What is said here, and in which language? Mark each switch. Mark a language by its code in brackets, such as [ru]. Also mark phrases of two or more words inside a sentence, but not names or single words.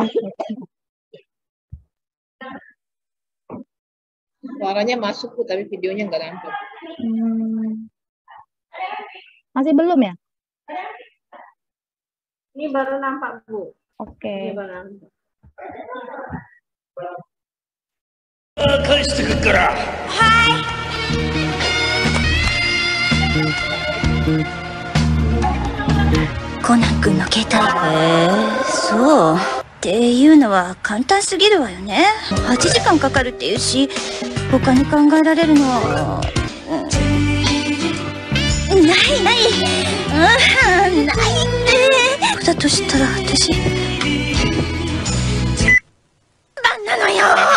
[id] Suaranya masuk Bu, tapi videonya nggak nampak. Masih belum ya? Ini baru nampak, Bu. Oke. Ini baru nampak. [ja] 返してくっから。コナン君の携帯。そうっていうのは簡単すぎるわよね。8時間かかるっていうし、他に考えられるのは、ないない、ないってだとしたら私バンなのよ。